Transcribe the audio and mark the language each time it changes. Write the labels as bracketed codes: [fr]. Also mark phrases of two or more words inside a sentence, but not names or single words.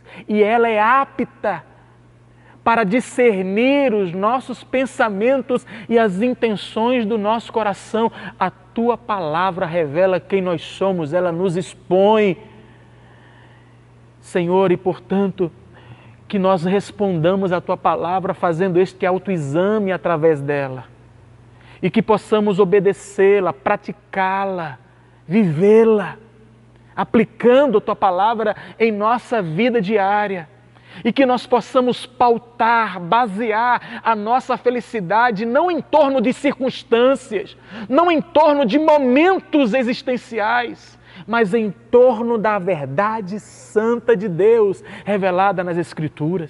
[pt] E ela é apta para discernir os nossos pensamentos e as intenções do nosso coração. A Tua palavra revela quem nós somos, ela nos expõe. Senhor, e portanto, que nós respondamos à Tua palavra fazendo este autoexame através dela. E que possamos obedecê-la, praticá-la, vivê-la, aplicando a Tua palavra em nossa vida diária. E que nós possamos pautar, basear a nossa felicidade não em torno de circunstâncias, não em torno de momentos existenciais, mas em torno da verdade santa de Deus revelada nas Escrituras.